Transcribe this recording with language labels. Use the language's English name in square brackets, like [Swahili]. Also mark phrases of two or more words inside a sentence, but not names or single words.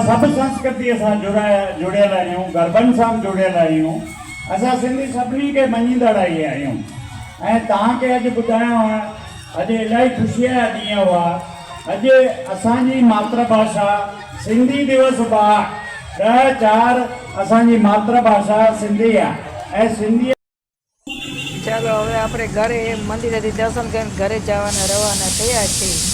[Sindhi] सभु संस्कृतीअ सां जुड़ियल आहियूं गरबनि सां जुड़ियल आहियूं असां सिंधी सभिनी खे मञींदड़ आहियूं ऐं तव्हांखे अॼु ॿुधायो आहे अॼु इलाही ख़ुशीअ जा ॾींहं हुआ अॼु असांजी मातृभाषा सिंधी दिवस बि आहे 10/4 असांजी मातृभाषा सिंधी आहे ऐं सिंधी [Gujarati] ચાલો હવે આપણે ઘરે મંદિરેથી દર્શન કરીને ઘરે જવાના રવાના થયા છીએ.